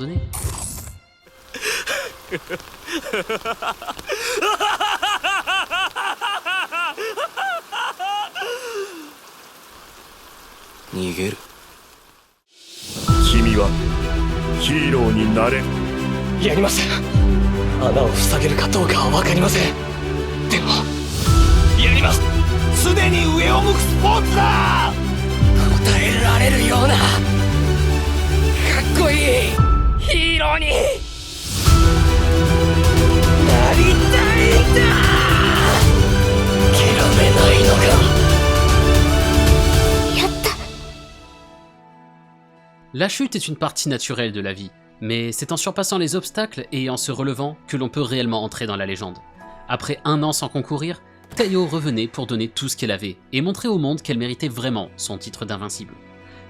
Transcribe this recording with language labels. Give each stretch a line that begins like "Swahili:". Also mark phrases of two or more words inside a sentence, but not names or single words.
Japanese: 君はヒーローになれ. やります。穴を塞げるかどうかは分かりません。でもやります。すでに上を向くスポーツだ。答えられるようなかっこいいヒーローになりたいんだ。諦めないのか。
French: La chute est une partie naturelle de la vie, mais c'est en surpassant les obstacles et en se relevant que l'on peut réellement entrer dans la légende. Après 1 an sans concourir, Teiyo revenait pour donner tout ce qu'elle avait et montrer au monde qu'elle méritait vraiment son titre d'invincible.